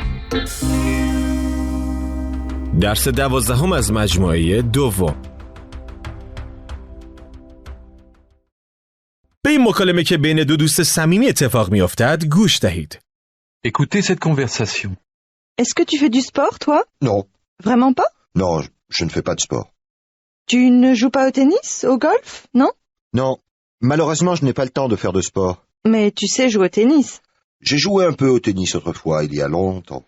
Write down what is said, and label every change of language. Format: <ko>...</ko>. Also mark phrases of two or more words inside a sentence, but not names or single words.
<fa>درس 12 از مجموعه دوم. به این مکالمه که بین دو دوست صمیمی اتفاق میافتد گوش دهید.</fa> <fr>Écoutez cette conversation. Est-ce que tu fais du sport, toi? Non, Vraiment pas? non, je ne fais pas de sport. Tu ne joues pas au tennis, au golf, non? Non, malheureusement, je n'ai pas le temps de faire de sport. Mais tu sais jouer au tennis. J'ai joué un peu au tennis autrefois, il y a longtemps.</fr>